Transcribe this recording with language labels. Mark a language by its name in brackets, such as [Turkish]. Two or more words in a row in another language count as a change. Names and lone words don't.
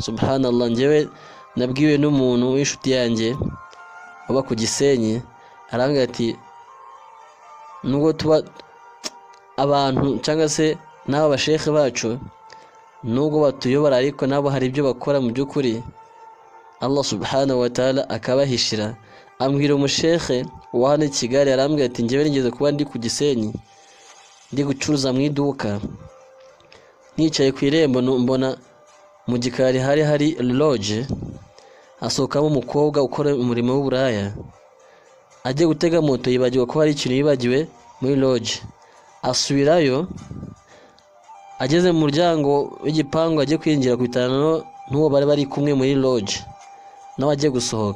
[Kinyarwanda] Subhanallah, njyewe nabwiwe n'umuntu w'inshuti yanjye uba ku Gisenyi, arambwira ati nubwo tuba abantu cyangwa se n'aba bashekhe bacu nubwo batuyobora, ariko nabo hari ibyo bakora mu by'ukuri Allah [Arabic] سبحانه وتعالى [Kinyarwanda] akabahishira. Ambwira umushekhe wa hano i Kigali, arambwira ati njyewe nigeze kuba ndi ku Gisenyi ndi gucuruza mu iduka, nicaye ku irembo mbona mu gikari hari lodge, asohokamo umukobwa ukora umurimo w'uburaya, ajye gutega moto yibagirwa ko hari ikintu yibagiwe muri lodge, asubirayo, ageze mu muryango w'igipangu ajye kwinjira kwitana n'uwo bari kumwe muri lodge, nawe ajye gusohoka.